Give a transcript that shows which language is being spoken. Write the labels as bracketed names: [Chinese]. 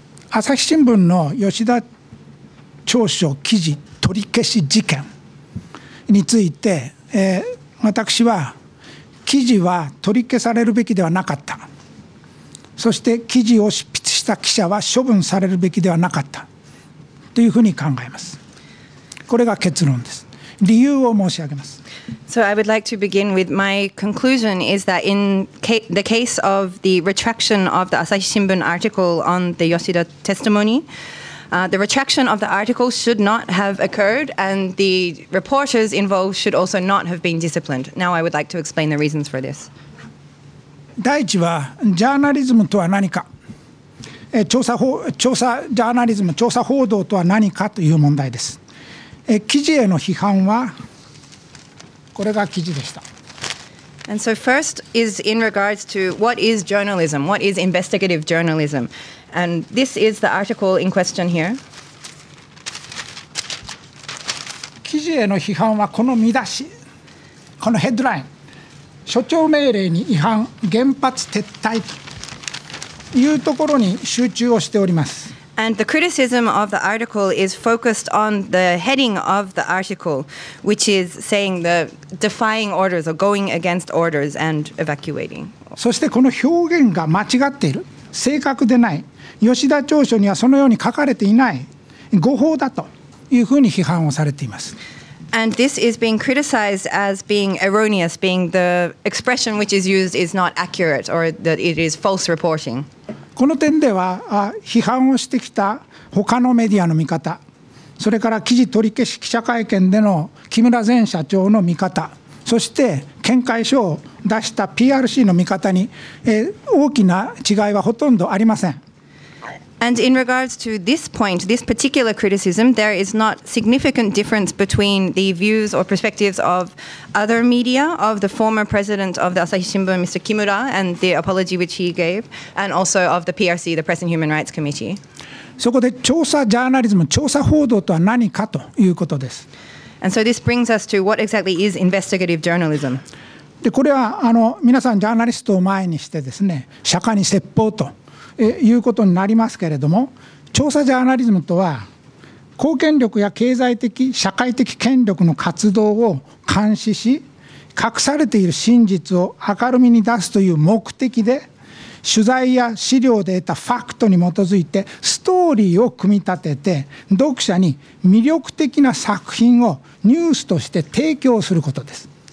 [Japanese] 朝日新聞の吉田町長記事取り消し事件について、私は記事は取り消されるべきではなかった。そして記事を執筆した記者は処分されるべきではなかったというふうに考えます。これが結論です。理由を申し上げます。 [English] So I would like to begin with my conclusion is that in the case of the retraction of the Asahi Shimbun article on the Yoshida testimony, the retraction of the article should not have occurred, and the reporters involved should also not have been disciplined. Now I would like to explain the reasons for this. [Japanese] 第一はジャーナリズムとは何か、ジャーナリズム調査報道とは何かという問題です。記事への批判はこれが記事でした。 [English] And so first is in regards to what is journalism, what is investigative journalism, and this is the article in question here. [Japanese] 記事への批判はこの見出し、このヘッドライン、所長命令に違反、原発撤退というところに集中をしております。 [English] And the criticism of the article is focused on the heading of the article, which is saying the defying orders or going against orders and evacuating. [Japanese] そしてこの表現が間違っている、正確でない、吉田調書にはそのように書かれていない、誤報だというふうに批判をされています。 [English] And this is being criticized as being erroneous, being the expression which is used is not accurate or that it is false reporting. [Japanese] この点では批判をしてきた他のメディアの見方、それから記事取り消し記者会見での木村前社長の見方、そして見解書を出した PRC の見方に大きな違いはほとんどありません。 [English] And in regards to this point, this particular criticism, there is not significant difference between the views or perspectives of other media, of the former president of the Asahi Shimbun, Mr. Kimura, and the apology which he gave, and also of the PRC, the Press and Human Rights Committee. [Japanese] そこで調査ジャーナリズム、調査報道とは何かということです。 [English] And so this brings us to what exactly is investigative journalism. [Japanese] でこれは皆さんジャーナリストを前にしてですね、釈迦に説法ということになりますけれども、調査ジャーナリズムとは公権力や経済的社会的権力の活動を監視し、隠されている真実を明るみに出すという目的で、取材や資料で得たファクトに基づいてストーリーを組み立てて、読者に魅力的な作品をニュースとして提供することです。